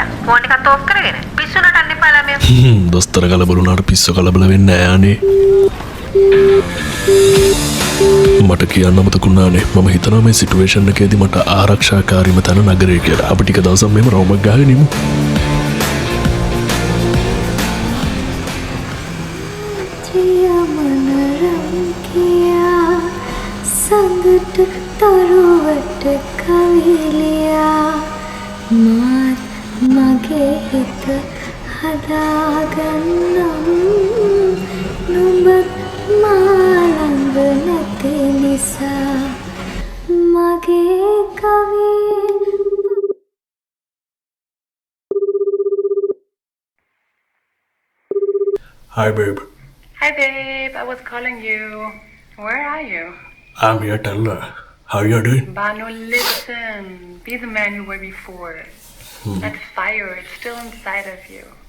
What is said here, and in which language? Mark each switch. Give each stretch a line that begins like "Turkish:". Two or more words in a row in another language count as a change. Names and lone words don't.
Sinhala: ෆෝන් එකත් ඕෆ් කරගෙන. පිස්සු නටන්න එපා ළමයා. දොස්තර කලබල වුණාට පිස්සු කලබල වෙන්නේ නෑ අනේ. මට කියන්න අමතකුණානේ. මම හිතනවා මේ සිටුේෂන් එකේදී මට ආරක්ෂාකාරීම තැන නගරේ කියලා. අපි ටික දවසක් මෙහෙම රවුමක් ගහගෙන ඉමු. සංගත තරුවට කවිලියා මාත් මගේ හිත හදාගන්නම් नुඹත් මාළඟ නැති නිසා මගේ කවි.
English: Hi babe. Hi babe, I was calling you. Where are you? I'm here, tell her. How you doing? Banu, listen. Be the man you were before. That fire is still inside of you.